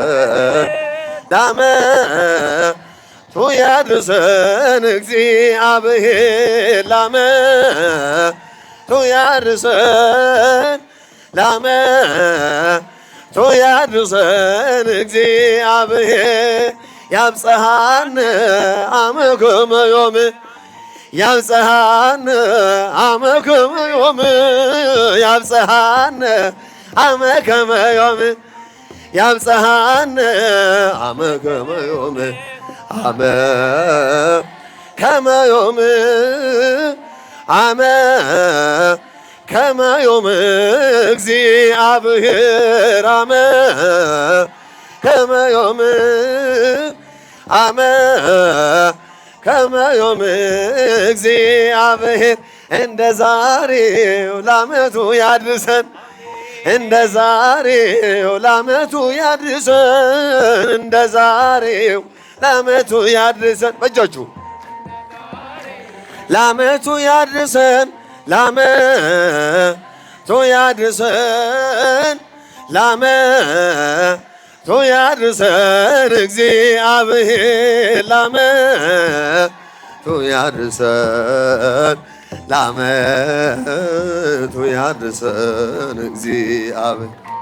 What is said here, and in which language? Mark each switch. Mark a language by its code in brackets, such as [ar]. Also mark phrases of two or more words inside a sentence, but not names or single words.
[am] ለዓመቱ ያድርሰን እግዚአብሔር ለዓመቱ ያድርሰን ለዓመቱ ያድርሰን እግዚአብሔር [gez] ያብጽሐነ አመ ከመ ዮም ያብጽሐነ አመ ከመ ዮም ያብጽሐነ አመ ከመ ዮም ያብጽሐነ አመ ከመ ዮም አመ ከመ ዮም አመ ከመ ዮም እግዚአብሔር አመ ከመ ዮም አመ ከመ ዮም እግዚአብሔር [am] እንደ ዛሬው ለዓመቱ ያድርሰን እንደ ዛሬው ለዓመቱ ያድርሰን እንደ ዛሬው ለዓመቱ ያድርሰን በእጃችሁ ለዓመቱ ያድርሰን ለዓመቱ ያድርሰን ለዓመቱ ያድርሰን እግዚአብሔር ለዓመቱ ያድርሰን ለዓመቱ ያድርሰን እግዚአብሔር